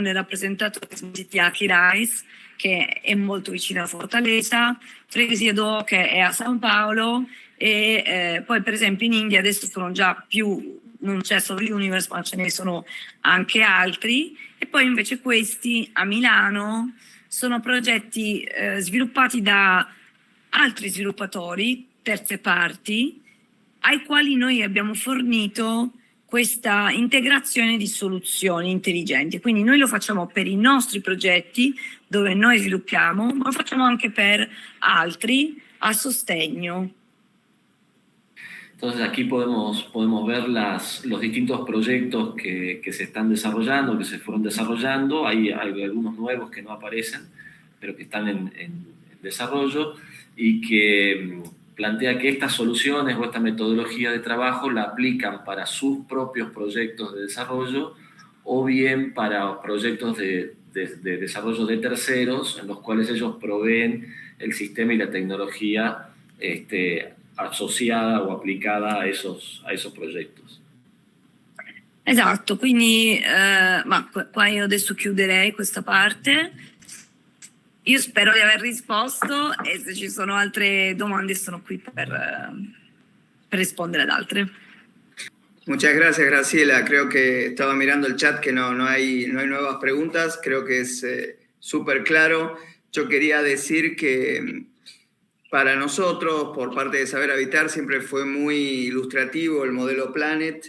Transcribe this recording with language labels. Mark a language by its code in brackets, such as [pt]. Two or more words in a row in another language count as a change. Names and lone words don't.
[it] è rappresentato, che è Smart City Aquiraz, che è molto vicino a Fortaleza, Freguesia che è a San Paolo e poi per esempio in India adesso sono già più, non c'è solo l'Universe ma ce ne sono anche altri e poi invece questi a Milano sono progetti sviluppati da altri sviluppatori, terze parti, ai quali noi abbiamo fornito questa integrazione di soluzioni intelligenti. Quindi noi lo facciamo per i nostri progetti dove noi sviluppiamo, ma lo facciamo anche per altri a sostegno. [es] Entonces aquí podemos ver los distintos proyectos que se están desarrollando, que se fueron desarrollando. Hay algunos nuevos que no aparecen, pero que están en desarrollo y que plantea que estas soluciones o esta metodología de trabajo la aplican para sus propios proyectos de desarrollo o bien para proyectos de desarrollo de terceros en los cuales ellos proveen el sistema y la tecnología [it] associata o applicata [es] a esos progetti. [it] Esatto, quindi ma qua io adesso chiuderei questa parte. Io spero di aver risposto e se ci sono altre domande sono qui per rispondere ad altre. [es] Muchas gracias, Graciela. Creo que estaba mirando el chat que no hay nuevas preguntas. Creo que es súper claro. Yo quería decir que Para nosotros, por parte de Saber Habitar, siempre fue muy ilustrativo el modelo Planet.